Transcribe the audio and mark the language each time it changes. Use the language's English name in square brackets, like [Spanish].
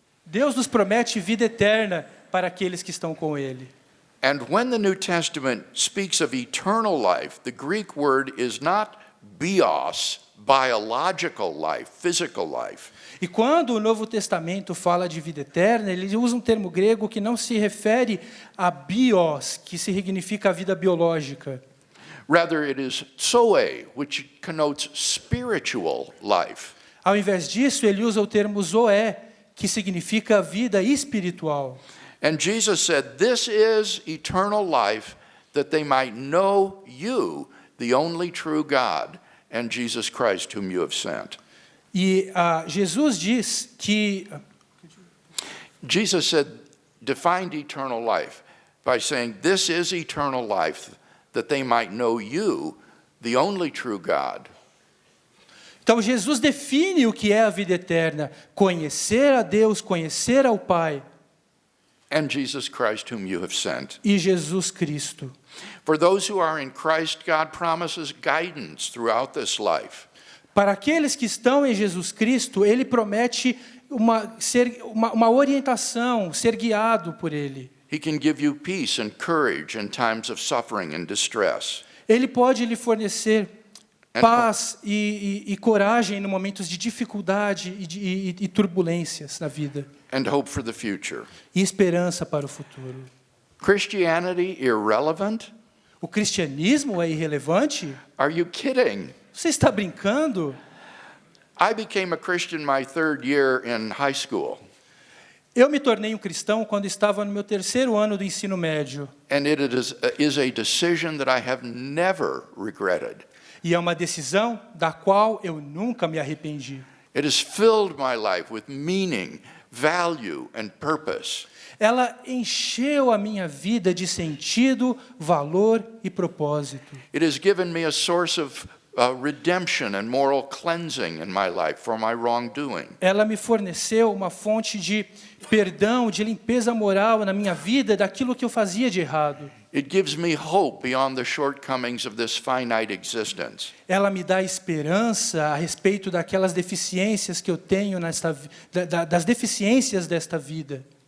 [Portuguese] Deus nos promete vida eterna para aqueles que estão com Ele. [English] And when the New Testament speaks of eternal life, the Greek word is not bios, biological life, physical life. [Portuguese] E quando o Novo Testamento fala de vida eterna, ele usa um termo grego que não se refere a bios, que significa a vida biológica. [English] Rather, it is zoe, which connotes spiritual life. [Portuguese] Ao invés disso, ele usa o termo zoé, que significa vida espiritual. [English] And Jesus said, "This is eternal life, that they might know you, the only true God, and Jesus Christ, whom you have sent." [Portuguese] E Jesus diz que [English] Jesus said, defined eternal life by saying, "This is eternal life, that they might know you, the only true God." [Portuguese] Então Jesus define o que é a vida eterna: conhecer a Deus, conhecer ao Pai. [English] And Jesus Christ, whom you have sent. [Portuguese] E Jesus Cristo. [English] For those who are in Christ, God promises guidance throughout this life. [Portuguese] Para aqueles que estão em Jesus Cristo, Ele promete uma orientação, ser guiado por Ele. [English] He can give you peace and courage in times of suffering and distress. [Portuguese] Ele pode lhe fornecer paz e coragem em momentos de dificuldade e turbulências na vida. [English] And hope for the future. [Portuguese] E esperança para o futuro. [English] Christianity irrelevant? [Portuguese] O cristianismo é irrelevante? [English] Are you kidding? [Portuguese] Você está brincando? [English] I became a Christian my third year in high school. [Portuguese] Eu me tornei um cristão quando estava no meu 3º ano do ensino médio. [English] And it is a decision that I have never regretted. [Portuguese] E é uma decisão da qual eu nunca me arrependi. [English] It has filled my life with meaning, value, and purpose. [Portuguese] Ela encheu a minha vida de sentido, valor e propósito. [English] It has given me a source of redemption and moral cleansing in my life for my wrongdoing. [Portuguese] Ela me forneceu uma fonte de perdão, de limpeza moral na minha vida daquilo que eu fazia de errado. [English] It gives me hope beyond the shortcomings of this finite existence. [Portuguese] Ela me dá esperança a respeito daquelas deficiências que eu tenho das deficiências desta vida.